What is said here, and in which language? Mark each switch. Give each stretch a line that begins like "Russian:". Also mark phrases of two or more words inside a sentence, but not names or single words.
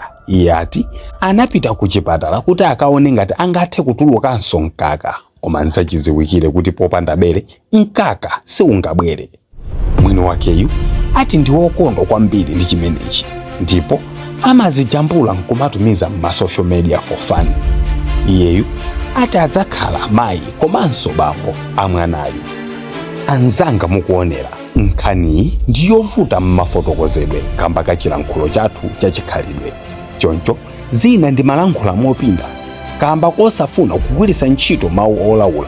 Nyanja: Iye ati anapita ku chipatala kuti akaone ngati angathe kutulukanso mkaka, koma nsachiziwikire kuti popanda bere mkaka siungabwere. Mwini wakeyu ati ndi wokondwa kwambiri ndi chimenechi, ndipo amazijambula nkumatumiza mma social media
English: for fun.
Nyanja: Iyeyu ati adzakhala mayi komanso bambo amwanayu. Anzanga mukuonera nkhaniyi ndiyovuta mmafotokozedwe kamba kachilankhulo chathu chachikhalidwe. Choncho zina ndi malankhula mopinda kamba kosafuna kugwiritsa ntchito mawu olawula.